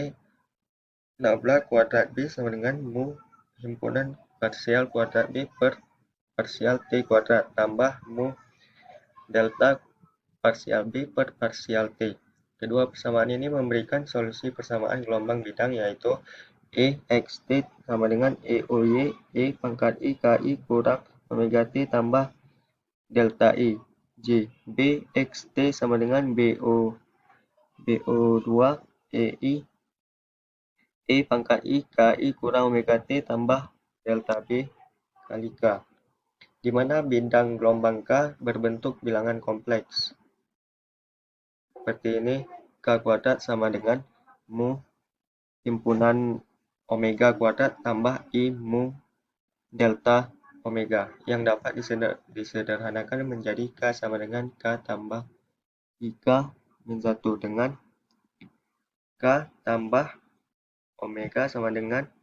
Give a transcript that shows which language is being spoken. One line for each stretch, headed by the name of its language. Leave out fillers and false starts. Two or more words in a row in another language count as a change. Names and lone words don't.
Indonesian: Nabla kuadrat B sama dengan mu himpunan parsial kuadrat B per parsial T kuadrat tambah mu delta parsial B per parsial T. Kedua persamaan ini memberikan solusi persamaan gelombang bidang, yaitu EXT sama dengan EOY E pangkat I KI kurang omega T tambah delta I J. BXT sama dengan BO2 EI E pangkat I KI kurang omega T tambah delta B kali K, di mana bidang gelombang K berbentuk bilangan kompleks. Seperti ini, K kuadrat sama dengan mu himpunan omega kuadrat tambah I mu delta omega, yang dapat disederhanakan menjadi K sama dengan K tambah IK min 1 dengan K tambah omega sama dengan